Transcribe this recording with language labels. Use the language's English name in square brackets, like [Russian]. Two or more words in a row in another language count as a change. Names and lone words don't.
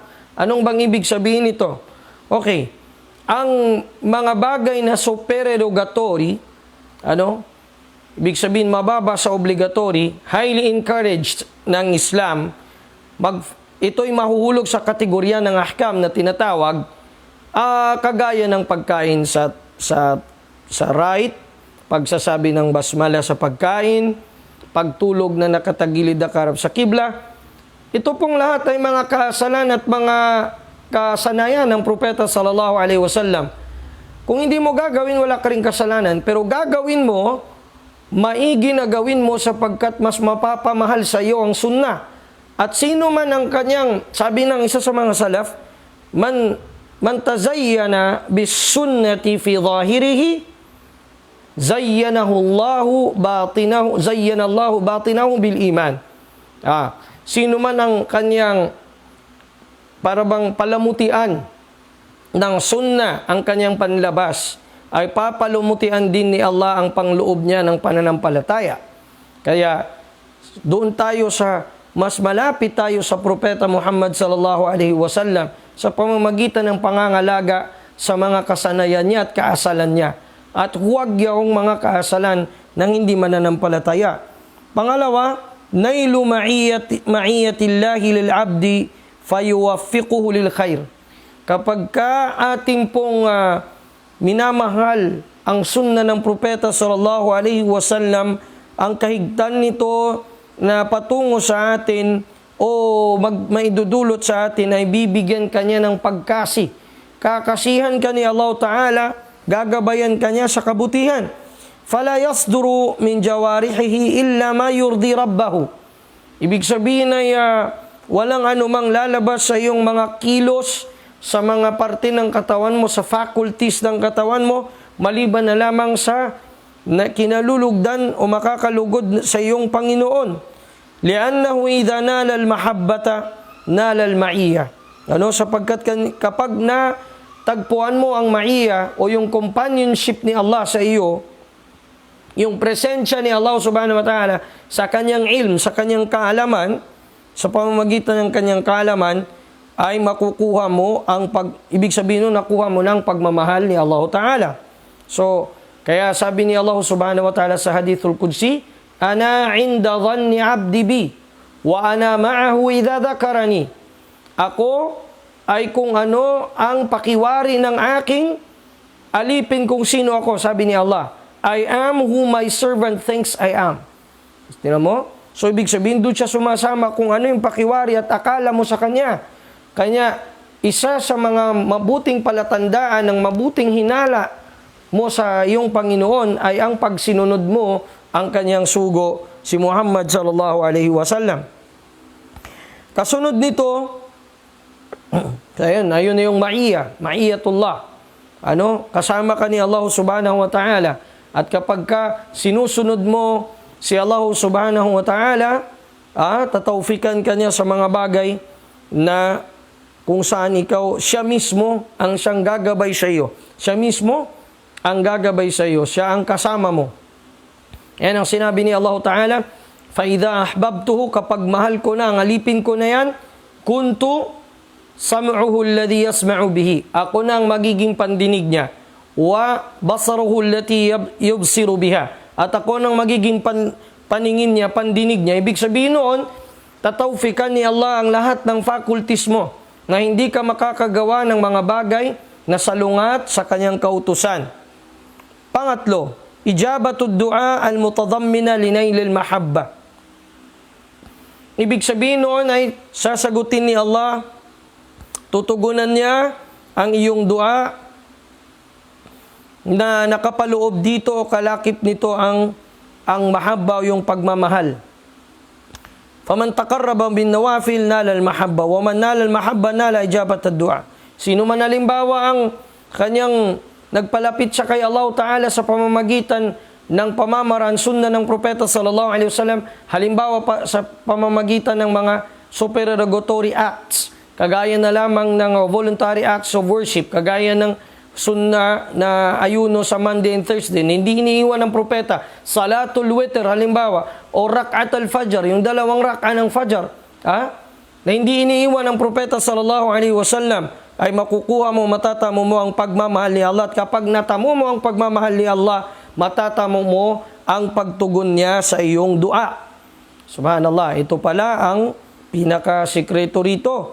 [Filipino] Anong bang ibig sabihin nito? Okay, ang mga bagay na supererogatory, ibig sabihin mababa sa obligatory, [English] highly encouraged [Filipino] ng Islam, ito'y mahuhulog sa kategorya ng ahkam na tinatawag, kagaya ng pagkain sa right, pagsasabi ng basmala sa pagkain, pagtulog na nakatagilid na karap sa kibla. Ito pong lahat ay mga kasalanan at mga kasanayan ng propeta [Arabic] صلى الله عليه وسلم. [Filipino] Kung hindi mo gagawin, wala ka ring kasalanan. Pero gagawin mo, maigi na gawin mo sapagkat mas mapapamahal sa iyo ang sunnah. At sino man ang kanyang, sabi ng isa sa mga salaf, [Arabic] من تزين بالسنة في ظاهره, زينه الله باطنه بالإيمان. [Filipino] Sino man ang kanyang parabang palamutian ng sunnah ang kanyang panlabas, ay papalumutian din ni Allah ang pangloob niya ng pananampalataya. Kaya doon tayo sa mas malapit tayo sa Propeta Muhammad [Arabic] صلى الله عليه وسلم [Filipino] sa pamamagitan ng pangangalaga sa mga kasanayan niya at kaasalan niya. At huwag yung mga kaasalan ng hindi mananampalataya. Pangalawa, [Arabic] نيل معية الله للعبد فيوفقه للخير. [Filipino] Kapag ka ating pong minamahal ang sunna ng Propeta [Arabic] صلى الله عليه وسلم, [Filipino] ang kahigtan nito na patungo sa atin o maidudulot sa atin ay bibigyan kanya ng pagkasi. Kakasihan ka ni [Arabic] الله تعالى, [Filipino] gagabayan kanya sa kabutihan. [Arabic] فلا يصدر من جوارحه إلا ما يرضي ربه. [Filipino] Ibig sabihin ay walang anumang lalabas sa iyong mga kilos, sa mga parte ng katawan mo, sa faculties ng katawan mo, maliban na lamang sa na kinalulugdan o makakalugod sa iyong Panginoon. [Arabic] لأنه إذا نال المحبة نال المعية. [Filipino] Sapagkat kapag natagpuan mo ang ma'iyya o yung companionship ni Allah sa iyo, yung presensya ni Allah [Arabic] سبحانه وتعالى [Filipino] sa kanyang ilm, sa kanyang kaalaman, sa pamamagitan ng kanyang kaalaman, ay makukuha mo ibig sabihin nun, nakuha mo ng pagmamahal ni [Arabic] الله تعالى. [Filipino] So, kaya sabi ni Allah [Arabic] سبحانه وتعالى [Filipino] sa [Arabic] الحديث القدسي, أنا عند ظن عبدي بي وأنا معه إذا ذكرني. [Filipino] Ako ay kung ano ang pakiwari ng aking alipin kung sino ako, sabi ni Allah. [English] I am who my servant thinks I am. [Filipino] Tingnan mo? So, ibig sabihin, doon siya sumasama kung ano yung pakiwari at akala mo sa kanya. Kanya, isa sa mga mabuting palatandaan ng mabuting hinala mo sa iyong Panginoon ay ang pagsinunod mo ang kanyang sugo, si Muhammad [Arabic] صلى الله عليه وسلم. [Filipino] Kasunod nito, ayun na yung ma'iyatullah. Kasama ka ni Allah [Arabic] سبحانه وتعالى. [Filipino] At kapag ka sinusunod mo si Allah [Arabic] سبحانه وتعالى, [Filipino] tatawfikan ka niya sa mga bagay na kung saan siya mismo ang siyang gagabay sa iyo. Siya mismo ang gagabay sa iyo. Siya ang kasama mo. Yan ang sinabi ni [Arabic] الله تعالى, فَإِذَا أَحْبَبْتُهُ, [Filipino] kapag mahal ko na, ang alipin ko na yan, [Arabic] كنت سمعه الذي يسمع به. [Filipino] Ako na ang magiging pandinig niya. [Arabic] وبصره التي يبصر بها. [Filipino] At ako nang magiging paningin niya, pandinig niya. Ibig sabihin noon, tatawfikan ni Allah ang lahat ng faculties mo na hindi ka makakagawa ng mga bagay na salungat sa kanyang kautusan. Pangatlo, [Arabic] إجابة الدعاء المتضمن لنيل المحبة. [Filipino] Ibig sabihin noon ay sasagutin ni Allah, tutugunan niya ang iyong dua na nakapaloob dito o kalakip nito ang mahabba o yung pagmamahal. [Arabic] فمن تقرب بالنوافل نال المحبة ومن نال المحبة نال إجابة الدعاء. [Filipino] Sino man halimbawa ang kanyang nagpalapit siya kay [Arabic] الله تعالى [Filipino] sa pamamagitan ng pamamaraan sunna ng Propeta [Arabic] صلى الله عليه وسلم, [Filipino] halimbawa sa pamamagitan ng mga [English] supererogatory acts, [Filipino] kagaya na lamang ng [English] voluntary acts of worship, [Filipino] kagaya ng sunna na ayuno sa [English] Monday and Thursday, [Filipino] hindi iniiwan ng propeta. [Arabic] صلاة الوتر [Filipino] halimbawa, o [Arabic] ركعة الفجر, [Filipino] yung dalawang rak'a ng fajr, na hindi iniiwan ng propeta [Arabic] صلى الله عليه وسلم, [Filipino] ay makukuha mo, matatamo mo ang pagmamahal ni Allah. At kapag natamo mo ang pagmamahal ni Allah, matatamo mo ang pagtugon niya sa iyong dua. Subhanallah, ito pala ang pinakasikreto rito.